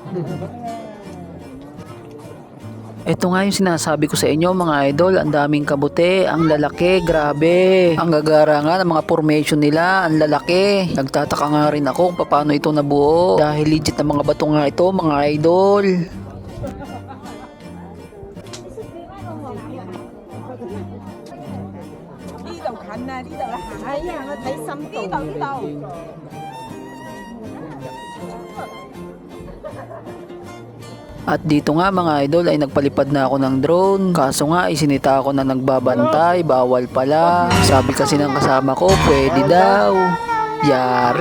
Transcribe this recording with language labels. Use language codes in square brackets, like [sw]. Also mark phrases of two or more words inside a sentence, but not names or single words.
[tl] Ito nga yung sinasabi ko sa inyo mga idol, ang daming kabute, ang lalaki, grabe. Ang gagara nga ng mga formation nila, ang lalaki. Nagtataka nga rin ako kung paano ito nabuo. Dahil legit na mga bato nga ito mga idol. [yue] 呢度近啊，呢度啊，哎呀，我睇深度呢度。 [tl] At dito nga mga idol ay nagpalipad na ako ng drone. Kaso nga isinita ako na nagbabantay, bawal pala. Sabi kasi ng kasama ko, pwede daw. Yari.